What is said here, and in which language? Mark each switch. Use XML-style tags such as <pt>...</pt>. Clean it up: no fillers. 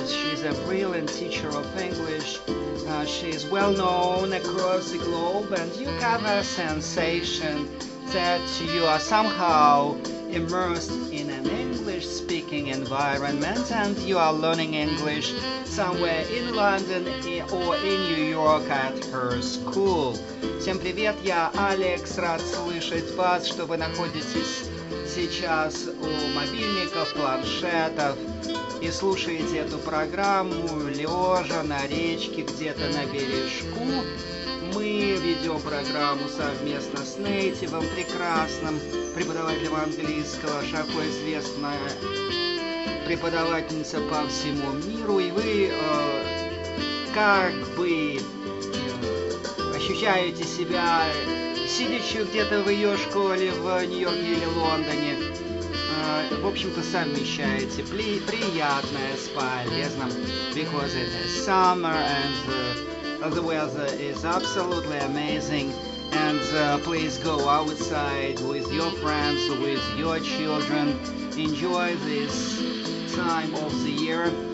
<en>She's a brilliant teacher of English. She is well known across the globe, and you have a sensation that you are somehow immersed in an English-speaking environment and you are learning English somewhere in London or in New York at her school.</en> <ru>Всем привет, я Алекс, рад слышать вас, что вы находитесь сейчас у мобильников, планшетов и слушаете эту программу лежа на речке где-то на бережку. Мы ведем программу совместно с нейтивом, прекрасным преподавателем английского, широко известная преподавательница по всему миру, и вы как бы ощущаете себя сидячи где-то в ее школе в Нью-Йорке или Лондоне. В общем-то, совмещаете приятное с полезным,</ru> <en>because it is summer and the weather is absolutely amazing, and please go outside with your friends, with your children, enjoy this time of the year.</en>